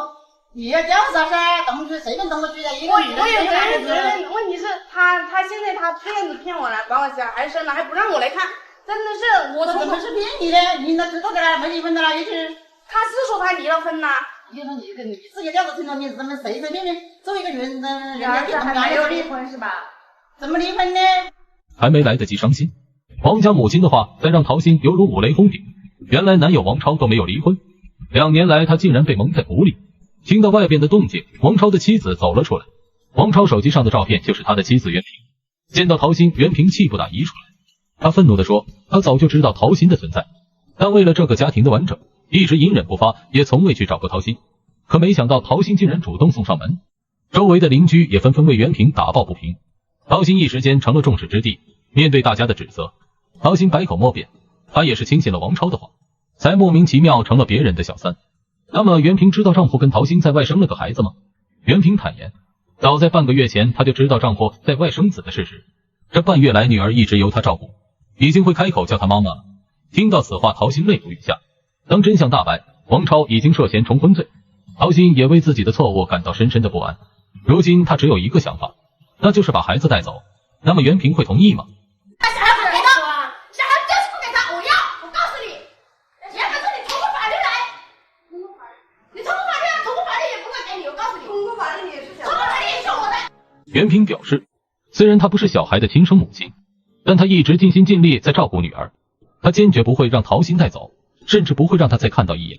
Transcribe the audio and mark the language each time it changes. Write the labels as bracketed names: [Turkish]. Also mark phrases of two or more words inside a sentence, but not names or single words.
[Chinese] 你要調查噻，動去誰跟動過去的？我有責任，問題是他現在他這樣子騙我了，把我小孩生了還不讓我來看，真的是我怎麼是騙你的？你那知道的了，沒離婚的了，一直他是說他離了婚了。你說你自己調查清楚，你怎麼隨便便作為一個人家還沒有離婚是吧？怎麼離婚呢？還沒來得及傷心，王家母親的話再讓陶心猶如五雷轟頂。原來男友王超都沒有離婚，2年來他竟然被蒙在鼓裡。聽到外邊的動靜，王超的妻子走了出來。王超手機上的照片就是他的妻子袁平。見到陶心，袁平氣不打一處來，他憤怒地說，他早就知道陶心的存在，但為了這個家庭的完整，一直隱忍不發，也從未去找過陶心。可沒想到陶心竟然主動送上門，周圍的鄰居也紛紛為袁平打抱不平。陶心一時間成了眾矢之的，面對大家的指責，陶心百口莫辯，她也是輕信了王超的話，才莫名其妙成了別人的小三。那麼袁平知道丈夫跟陶心在外生了個孩子嗎？袁平坦言，早在半個月前她就知道丈夫在外生子的事實，這半月來女兒一直由她照顧，已經會開口叫她媽媽了。聽到此話，陶心淚如雨下。當真相大白，王超已經涉嫌重婚罪，陶心也為自己的錯誤感到深深的不安。如今她只有一個想法，那就是把孩子帶走。那麼袁平會同意嗎？袁平表示，雖然她不是小孩的親生母親，但她一直盡心盡力在照顧女兒，她堅決不會讓陶心帶走，甚至不會讓她再看到一眼。